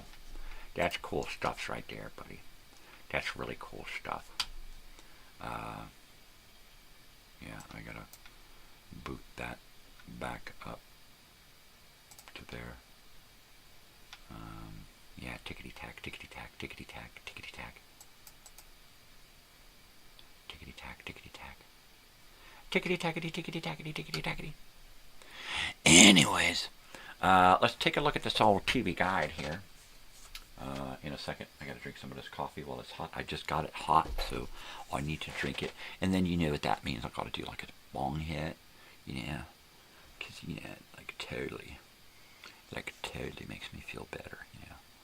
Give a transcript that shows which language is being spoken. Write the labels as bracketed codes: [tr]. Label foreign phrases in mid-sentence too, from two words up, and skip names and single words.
[en] That's cool stuff right there, buddy. That's really cool stuff. Yeah, I gotta boot that back up to there. Yeah, tickety-tack, tickety-tack, tickety-tack, tickety-tack. Tickety-tack, tickety-tack. Tickety-tackety, tickety-tackety, tickety-tackety. Anyways, let's take a look at this old TV guide here. In a second, I gotta drink some of this coffee while it's hot. I just got it hot, so I need to drink it. And then you know what that means. I gotta do like a bong hit, you know, because you know, like totally makes me feel better, you know.